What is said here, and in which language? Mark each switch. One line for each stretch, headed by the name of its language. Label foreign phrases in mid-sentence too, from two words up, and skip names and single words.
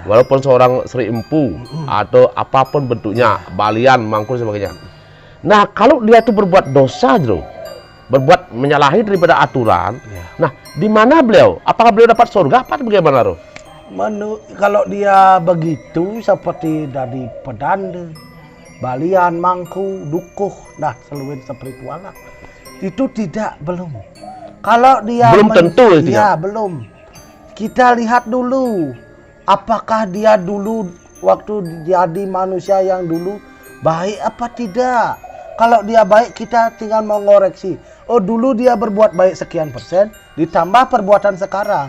Indonesian: walaupun seorang Sri Empu atau apapun bentuknya, balian, mangkul sebagainya. Nah, kalau dia itu berbuat dosa, bro, berbuat menyalahi daripada aturan. Iya. Nah, di mana beliau? Apakah beliau dapat surga? Apa bagaimana, bro? Kalau dia begitu seperti dari pedanda, balian, mangku, dukuh, nah seluruh spiritual lah. Itu belum. Kalau dia Belum tentu itu ya, belum. Kita lihat dulu apakah dia dulu waktu jadi manusia yang dulu baik apa tidak. Kalau dia baik, kita tinggal mengoreksi. Oh, dulu dia berbuat baik sekian persen, ditambah perbuatan sekarang.